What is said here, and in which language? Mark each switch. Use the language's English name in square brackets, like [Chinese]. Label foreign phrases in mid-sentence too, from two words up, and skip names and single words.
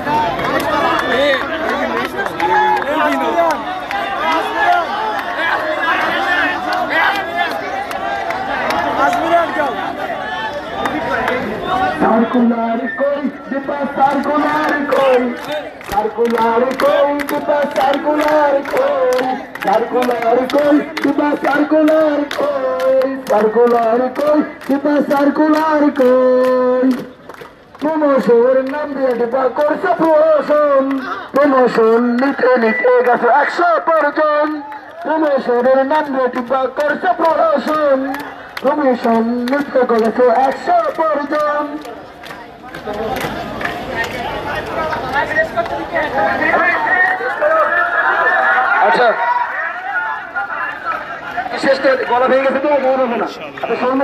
[Bangla] Circular koi, dipa circular koi, circular koi, dipa circular koi, circular koi, dipa circular koi, circular koi, dipa circular koi. Promotion নাম দিয়ে dipa করছে promotion, promotion নিতে নিতে গেছে 100 জন, promotionের নাম দিয়ে dipa করছে promotion, promotion নিতে গেছে 100 জন। আচ্ছা, শেষ করে গলা ভেঙে গেছে তো গলা হবে না। আপনি শুনুন,